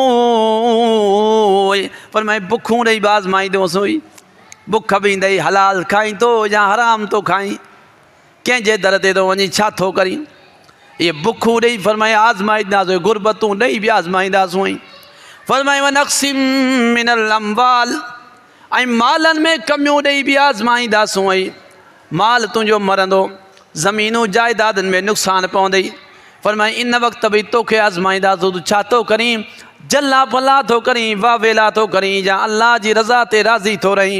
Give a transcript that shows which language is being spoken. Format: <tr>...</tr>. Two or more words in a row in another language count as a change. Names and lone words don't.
<sd>ऐं वलजू, फरमाए बुखूं ॾेई बि आज़माईंदोसि हुई, बुख बि ईंदई, हलाल खाई थो या हराम थो खाई, कंहिंजे दर ते थो वञी छा थो करी, इहे बुखूं ॾेई फरमाए आज़माईंदासीं, गुरबतूं ॾेई बि आज़माईंदासीं हुई।</sd> <ar>फरमाए ونقص من الأموال,</ar> <sd>ऐं मालनि में कमियूं ॾेई बि आज़माईंदासीं हुई। माल तुंहिंजो मरंदो, ज़मीनूं जाइदादनि में नुक़सानु पवंदई। फरमाए इन वक़्तु बि तोखे आज़माईंदासीं, तूं छा थो करीं, जल्ला फला थो करीं, वावेला थो करीं, या अल्लाह जी रज़ा ते राज़ी थो रहीं।</sd>